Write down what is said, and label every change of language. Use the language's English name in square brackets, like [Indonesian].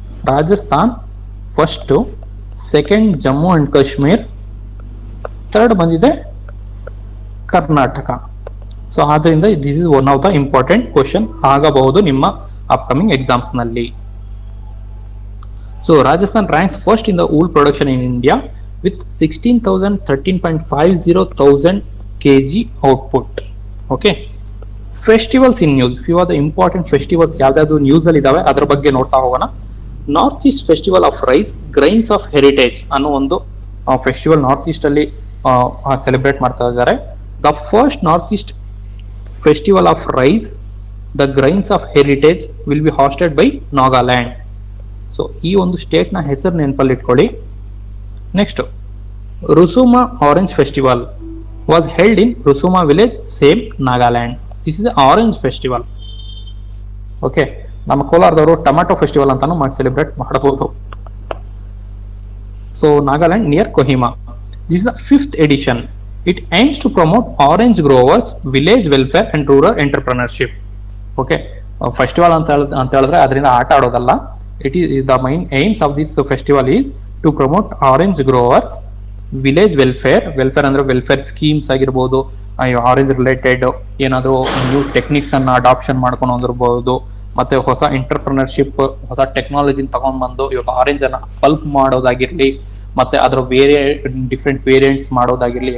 [Kannada] Rajasthan first, second Jammu and Kashmir, third ಬಂದಿದೆ Karnataka. [English] so [Kannada] ಆದ್ರಿಂದ [English] this is one of the important question [Kannada] ಆಗಬಹುದು ನಿಮ್ಮ [English] Upcoming exams ನಲ್ಲಿ. So Rajasthan ranks first in the wool production in India with 13,000 kg output. Okay. Festivals in news. Few are the important festivals [Kannada] ಯಾವ್ದಾದ್ರು news ಅಲ್ಲಿ ಇದಾವೆ, ಅದ್ರ ಬಗ್ಗೆ ನೋಡ್ತಾ ಹೋಗೋಣ. North East festival of rice grains of heritage ಅನ್ನೋ ಒಂದು ಫೆಸ್ಟಿವಲ್ ನಾರ್ತ್ ಈಸ್ಟ್ ಅಲ್ಲಿ ಸೆಲೆಬ್ರೇಟ್ ಮಾಡ್ತಾ ಇದ್ದಾರೆ. [English] The first north east festival of rice the grains of heritage will be hosted by Nagaland. So [Kannada] ಈ ಒಂದು ಸ್ಟೇಟ್ ನ ಹೆಸರು ನೆನಪಲ್ಲಿ ಇಟ್ಕೊಳ್ಳಿ. [English] Next, Rusoma orange festival was held in Rusoma village, same Nagaland. This is orange festival. [Kannada] Okay, ನಮ್ಮ ಕೋಲಾರದವರು tomato festival ಅಂತಾನು celebrate ಮಾಡಬಹುದು. [English] So Nagaland near Kohima. This is the 5th edition. It aims to promote orange growers, village welfare and rural entrepreneurship. [Kannada] Okay, festival ಅಂತ ಹೇಳಿದ್ರೆ ಅದರಿಂದ ಆಟ ಆಡೋದಲ್ಲ. [English] It is the main aims of this festival is to promote orange growers, village welfare [Kannada] ಅಂದ್ರೆ welfare schemes ಆಗಿರ್ಬೋದು, orange related ಏನಾದ್ರು new techniques ಅನ್ನ adoption ಮಾಡ್ಕೊಂಡು ಬಂದಿರಬಹುದು, ಮತ್ತೆ ಹೊಸ ಎಂಟರ್ಪ್ರಿನರ್ಶಿಪ್, ಹೊಸ ಟೆಕ್ನಾಲಜಿ ತಗೊಂಡ್ ಬಂದು ಇವಾಗ ಆರೆಂಜ್ ಅನ್ನ ಪಲ್ಪ್ ಮಾಡೋದಾಗಿರ್ಲಿ, ಮತ್ತೆ ಅದರ ಬೇರೆ ಡಿಫ್ರೆಂಟ್ ವೇರಿಯಂಟ್ಸ್ ಮಾಡೋದಾಗಿರ್ಲಿ.